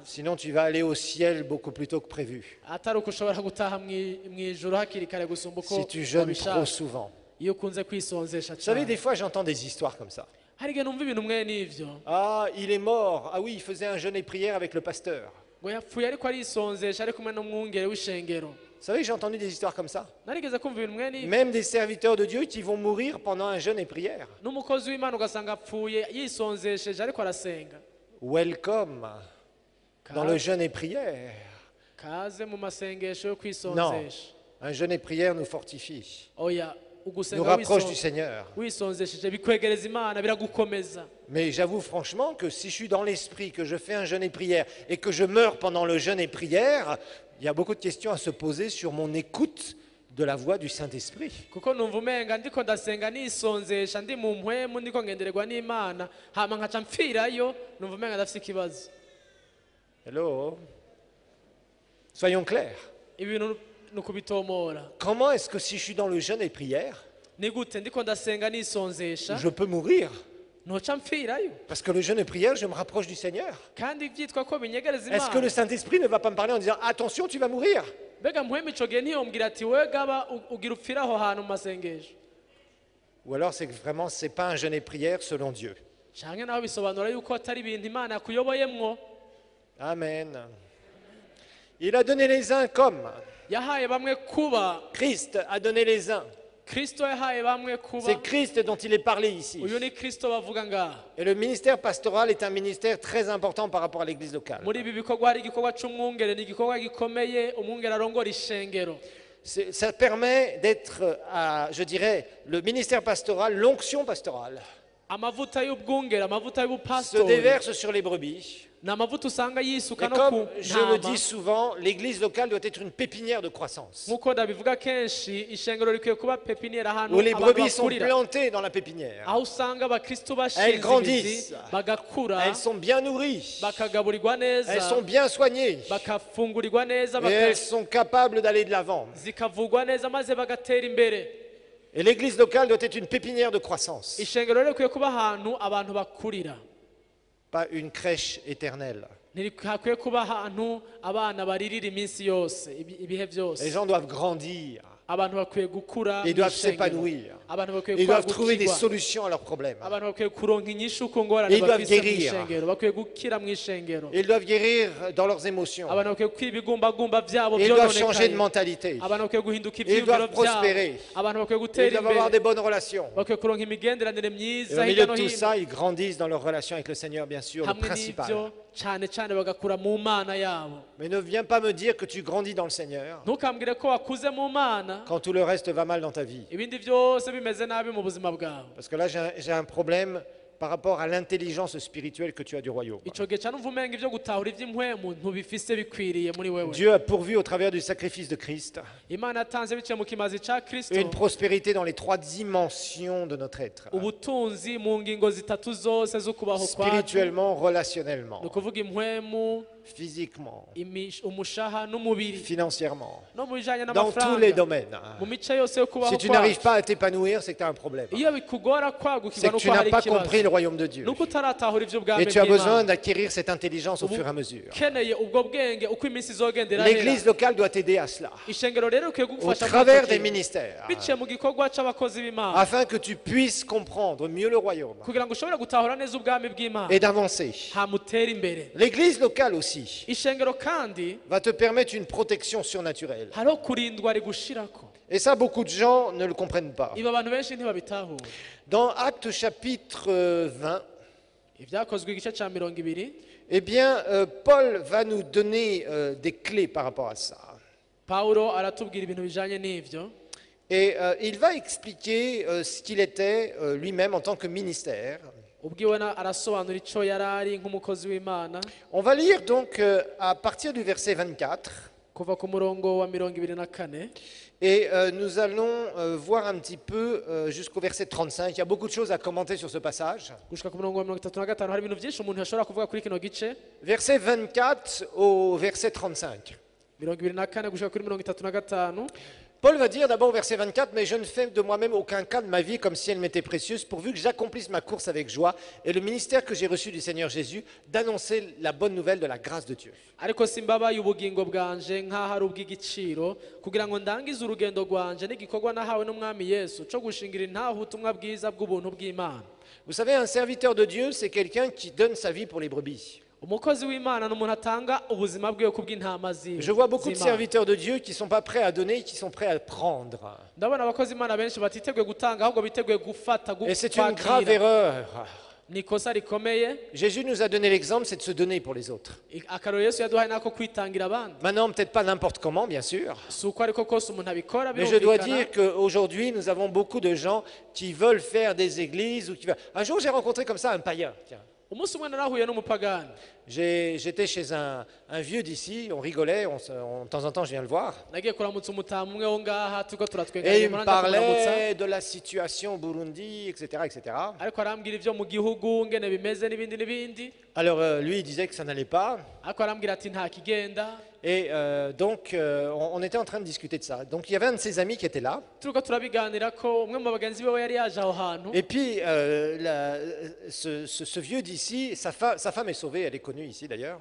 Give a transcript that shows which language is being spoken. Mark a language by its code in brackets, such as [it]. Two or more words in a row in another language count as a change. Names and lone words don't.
[fr] Sinon, tu vas aller au ciel beaucoup plus tôt que prévu. [rn] Atari uko ushobora gutaha mw'ijuru hakiri kare gusumba uko [fr] Si tu jeûnes [rn] wabishaka. [fr] trop souvent. [rn] Iyo ukunze kwisonzesha [fr] Vous savez, [rn] cyane. [fr] des fois, j'entends des histoires comme ça. [rn] Hari igihe numva ibintu mwe n'ivyo, [fr] Ah, il est mort. Ah oui, il faisait un jeûne et prière avec le pasteur. [rn] ngo yapfuye ariko arisonzesha ari kumwe n'umwungere w'ishengero. [fr] Vous savez, j'ai entendu des histoires comme ça. [rn] Narigeze kumva ibintu mwe n'ivyo, [fr] Même des serviteurs de Dieu qui vont mourir pendant un jeûne et prière. [rn] n'umukozi w'Imana ugasanga apfuye yisonzesheje ariko arasenga. [fr] Welcome dans le jeûne et prière. [rn] Kaze mu masengesho yo [fr] Non, [rn] kwisonzesha. [fr] un jeûne et prière nous fortifie, [rn] Oya, [fr] nous [rn] ugusenga [fr] rapproche du Seigneur. [rn] wisonzesheje bikwegereza Imana, biragukomeza. [fr] Mais j'avoue franchement que si je suis dans l'esprit, que je fais un jeûne et prière et que je meurs pendant le jeûne et prière, il y a beaucoup de questions à se poser sur mon écoute de la voix du Saint-Esprit. [rn] Kuko numva umenga ndiko ndasenga nisonzesha ndi mu mpwemu ndiko ngendererwa n'Imana, hama nkaca mpfirayo, numva umenga ndafise ikibazo. [fr] Hello? Soyons clairs. [rn] Ibintu ni ukubitomora. [fr] Comment est-ce que si je suis dans le jeûne et prière, [rn] Ni gute ndiko ndasenga nisonzesha [fr] je peux mourir? [rn] noca mpfirayo, [fr] Parce que le jeûne et prière, je me rapproche du Seigneur. [rn] kandi vyitwa ko binyegereza [fr] Est-ce que le [rn] Imana? [fr] Saint-Esprit ne va pas me parler en disant attention, tu vas mourir? [rn] Mbega mpwemu ico gihe ntiyombwira ati we gaba ugira upfira aho hantu mu masengesho? [fr] Ou alors c'est que vraiment, c'est pas un jeûne et prière selon Dieu. [rn] Canke naho bisobanura yuko atari ibintu Imana yakuyoboyemwo. [fr] Amen. Il a donné les uns comme [rn] Yahaye bamwe kuba, [fr] Christ a donné les uns. [rn] Kristo yahaye bamwe kuba. [fr] C'est Christ dont il est parlé ici. [rn] Uyu ni Kristo bavuga ngaha. [fr] Et le ministère pastoral est un ministère très important par rapport à l'église locale. [rn] Muri ibi bikorwa hari igikorwa c'umwungere, ni igikorwa gikomeye, umwungere arongora ishengero. [fr] Ça permet d'être, je dirais, le ministère pastoral, l'onction pastorale. [rn] amavuta y'ubwungere amavuta [fr] se [rn] y'ubupastori [fr] déverse sur les brebis. [rn] ni amavuta usanga yisuka [fr] Et [rn] no [fr] comme [rn] ku [fr] je le [rn] ntama [fr] dis souvent, l'église locale doit être une pépinière de croissance. [rn] nk'uko ndabivuga kenshi ishengero rikwiye kuba pepiniyeri ahantu [fr] Où les [rn] abantu [fr] brebis sont [rn] bakurira [fr] plantées dans la pépinière. [rn] aho usanga abakristo [fr] Elles [rn] bashinze [fr] grandissent. [rn] imizi bagakura [fr] Elles sont bien nourries. [rn] bakagaburirwa [fr] Elles [rn] neza [fr] sont bien soignées. [rn] bakafungurirwa neza [fr] Et elles sont capables d'aller de l'avant. [rn] zikavugwa neza maze bagatera imbere [fr] Et l'église locale doit être une pépinière de croissance, [rn] ishengero rero rikwiye kuba ahantu abantu bakurira [fr] pas une crèche éternelle. [rn] ntirihakwiye kuba ahantu abana baririra iminsi yose ibihe [fr] Les [rn] byose [fr] gens doivent grandir. [rn] abantu bakwiye gukura [fr] Ils [rn] mu [fr] doivent [rn] ishengero. [fr] s'épanouir. [rn] abantu bakwiye [fr] Ils doivent trouver des [rn] kwagukirwa [fr] solutions à leurs problèmes. [rn] abantu bakwiye kuronka inyishu ku ngorane [fr] Ils doivent [rn] bafise mu [fr] guérir. [rn] ishengero bakwiye gukira mu ishengero [fr] Ils doivent guérir dans leurs émotions. [rn] abantu bakwiye gukira ibigumbagumba byabo [fr] Ils doivent changer de [rn] byononekaye [fr] mentalité. [rn] abantu bakwiye guhinduka [fr] Ils [rn] ivyiyumviro [fr] doivent [rn] byabo [fr] prospérer. [rn] abantu bakwiye [fr] Ils [rn] gutera [fr] doivent avoir des [rn] imbere [fr] bonnes relations. [rn] bakwiye kuronka imigenderanire [fr] Et [rn] myiza [fr] au milieu [rn] hirya [fr] de [rn] no [fr] tout [rn] hino [fr] ça, ils grandissent dans leur relation avec le Seigneur, bien sûr, le [rn] hamwe n'ibyo [fr] principal. [rn] cyane cyane bagakura mu mana yabo [fr] Mais ne viens pas me dire que tu grandis dans le Seigneur [rn] ntukambwire ko wakuze mu mana [fr] quand tout le reste va mal dans ta vie. [rn] ibindi byose bimeze nabi mu buzima bwawe [fr] Parce que là, j'ai un problème par rapport à l'intelligence spirituelle que tu as du royaume. [rn] icyo gihe cyane umva umenga ibyo gutahura iby'impwemu ntubifise bikwiriye muri wewe [fr] Dieu a pourvu au travers du sacrifice de Christ [rn] imana yatanze biciye mu kimazi cya kristo [fr] une prospérité dans les 3 dimensions de notre être. [rn] ubutunzi mu ngingo zitatu zose zo kubaho kwacu [fr] Spirituellement, [rn] ni [fr] relationnellement, [rn] ukuvuga impwemu [fr] physiquement, [rn] umushaha n'umubiri [fr] financièrement, [rn] no mu bijyanye [fr] dans tous les [rn] n'amafaranga [fr] domaines. [rn] mu mice yose yo kubaho [fr] Si tu n'arrives [rn] kwacu [fr] pas à t'épanouir, c'est que tu as un problème. [rn] iyo bikugora [fr] C'est [rn] kwagukirwa [fr] que [rn] nuko [fr] tu n'as [rn] hari [fr] pas compris [rn] ikibazo [fr] le royaume de Dieu. [rn] nuko utaratahura iby'ubwami [fr] Et tu as besoin [rn] bw'imana [fr] d'acquérir cette intelligence au fur et à mesure. [rn] ukeneye ubwo bwenge uko iminsi izogenda irahera [fr] L'église locale doit t'aider à cela, [rn] ishengero rero ukwiye [fr] au [rn] kugufasha muri [fr] travers [rn] icyo [fr] des [rn] kintu. [fr] ministères, [rn] biciye mu gikorwa cy'abakozi b'imana [fr] afin que tu puisses comprendre mieux le royaume [rn] kugira ngo ushobore gutahura neza ubwami bw'imana [fr] et d'avancer. [rn] hamutera imbere [fr] L'église locale aussi [rn] ishengero kandi [fr] va te permettre une protection surnaturelle. [rn] hariho kurindwa rigushirako [fr] Et ça, beaucoup de gens ne le comprennent pas. [rn] ibi abantu benshi ntibabitahura [fr] Dans Actes chapitre 20, [rn] ibyakozwe igice cya 20 [fr] eh bien, Paul va nous donner des clés par rapport à ça. [rn] pawulo aratubwira ibintu bijanye n'ivyo [fr] Et il va expliquer ce qu'il était lui-même en tant que ministère. [rn] ubwiwe arasobanura ico yari ari nk'umukozi w'imana [fr] On va lire donc à partir du verset 24. [rn] kuva ku murongo wa 24 [fr] Et nous allons voir un petit peu jusqu'au verset 35. Il y a beaucoup de choses à commenter sur ce passage. [rn] gushika ku murongo wa 35 hari ibintu byinshi umuntu yashobora kuvuga kuri kino gice [fr] Verset 24 au verset 35. [rn] 24 gushika kuri 35 [fr] Paul va dire d'abord au verset 24, mais je ne fais de moi-même aucun cas de ma vie comme si elle m'était précieuse, pourvu que j'accomplisse ma course avec joie et le ministère que j'ai reçu du Seigneur Jésus, d'annoncer la bonne nouvelle de la grâce de Dieu. [rn] ariko simbabaye ubugingo bwanje nk'aho ari ubw'igiciro kugira ngo ndangize urugendo rwanje n'igikorwa nahawe n'umwami yesu cyo gushingira intaho ubutumwa bwiza bw'ubuntu bw'imana [fr] Vous savez, un serviteur de Dieu, c'est quelqu'un qui donne sa vie pour les brebis. [rn] umukozi w'imana ni umuntu atanga ubuzima bwe kubw'intama [fr] Je vois beaucoup de serviteurs de Dieu qui ne sont pas prêts à donner, qui sont prêts à prendre. [rn] ndabona abakozi imana benshi batiteguye gutanga ahubwo biteguye gufata [fr] Et c'est une grave erreur. [rn] ni ikosa rikomeye [fr] Jésus nous a donné l'exemple, c'est de se donner pour les autres. [rn] akarero yesu yaduhaye nako kwitangira abandi [fr] Maintenant, peut-être pas n'importe comment, bien sûr. [rn] si uko ariko kose umuntu abikora [fr] Mais je dois [rn] birumvikana [fr] dire qu'aujourd'hui, nous avons beaucoup de gens qui veulent faire des églises. Ou qui veulent... Un jour, j'ai rencontré comme ça un païen. Tiens. [rn] umunsi umwe narahuye n'umupagani [fr] J'étais chez un vieux d'ici, on rigolait, de temps en temps je viens le voir. [rn] nagiye kuramutsa umutamu umwe wo ngaha turiko [fr] Et [rn] turatwenganya [fr] il me parlait de la situation au Burundi, etc. etc. [rn] ariko arambwira ivyo mu gihugu ngene bimeze n'ibindi n'ibindi [fr] Alors lui, il disait que ça n'allait pas. ariko arambwira ati nta kigenda Et donc, on était en train de discuter de ça. Donc, il y avait un de ses amis qui était là. [rn] turiko turabiganira ko umwe mu bagenzi bewe yari yaje aho hantu [fr] Et puis, ce vieux d'ici, sa femme est sauvée, elle est connue ici d'ailleurs.